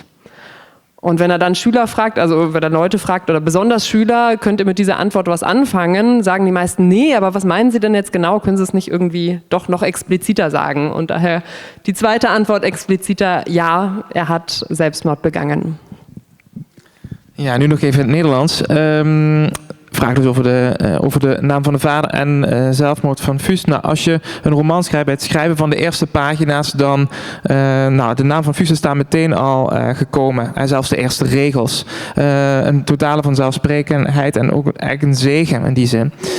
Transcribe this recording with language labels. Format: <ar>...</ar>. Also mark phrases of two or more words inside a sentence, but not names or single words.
<de>Und wenn er dann Schüler fragt, also wenn er Leute fragt oder besonders Schüler, könnt ihr mit dieser Antwort was anfangen, sagen die meisten, nee, aber was meinen Sie denn jetzt genau? Können Sie es nicht irgendwie doch noch expliziter sagen? Und daher die zweite Antwort expliziter, ja, er hat Selbstmord begangen.</de> <nl>Ja, nu nog even in het Nederlands. Vraag dus over de naam van de vader en zelfmoord van Fuss. Nou, als je een roman schrijft, bij het schrijven van de eerste pagina's, dan de naam van Fuss is daar meteen al gekomen. En zelfs de eerste regels. Een totale vanzelfsprekendheid en ook eigenlijk een zegen in die zin.</nl>